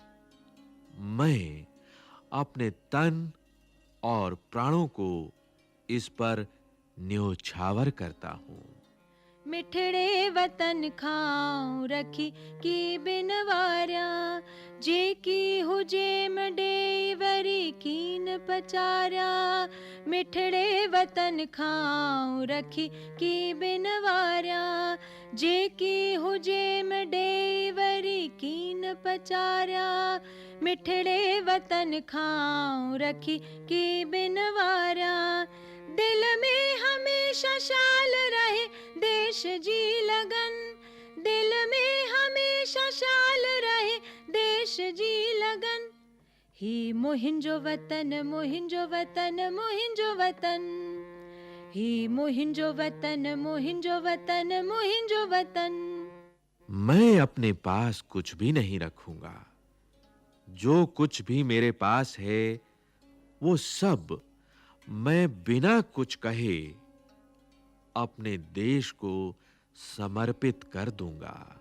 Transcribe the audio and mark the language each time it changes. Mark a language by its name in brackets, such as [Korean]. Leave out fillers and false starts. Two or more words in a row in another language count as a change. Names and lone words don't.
[Hindi] मैं अपने तन और प्राणों को इस पर न्योछावर करता हूँ। [Sindhi] मिठड़े वतन खाऊं रखी की बिनवार्या जे की हुजे मडे वरी कीन पचार्या। मिठड़े वतन खाऊं रखी की बिनवार्या जे की हुजे मडे वरी कीन पचार्या। मिठड़े वतन खाऊं रखी की बिनवार्या दिल में हमेशा शाल रहे देश जी लगन। दिल में हमेशा शाल रहे देश जी लगन। ही मुहिंजो वतन मुहिंजो वतन मुहिंजो वतन ही मुहिंजो वतन मुहिंजो वतन मुहिंजो वतन। [Hindi] मैं अपने पास कुछ भी नहीं रखूंगा। जो कुछ भी मेरे पास है वो सब मैं बिना कुछ कहे अपने देश को समर्पित कर दूंगा।